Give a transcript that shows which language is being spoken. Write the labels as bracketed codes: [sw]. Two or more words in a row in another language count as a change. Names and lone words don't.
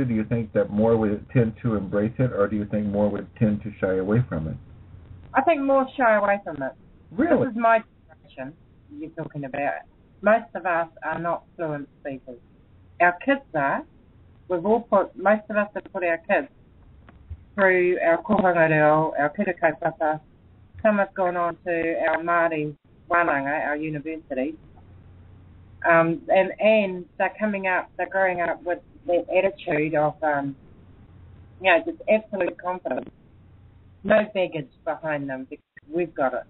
[en] Do you think that more would tend to embrace it, or do you think more would tend to shy away from it? I think more shy away from it. Really? This is my generation you're talking about. Most of us are not fluent speakers. Our kids are. Most of us have put our kids through our [mi] kohanga reo, [en] our [mi] kura kaupapa. [en] Some have gone on to our [mi] Māori wānanga, [en] our university. And they're growing up with that attitude of, just absolute confidence. No baggage behind them because we've got it.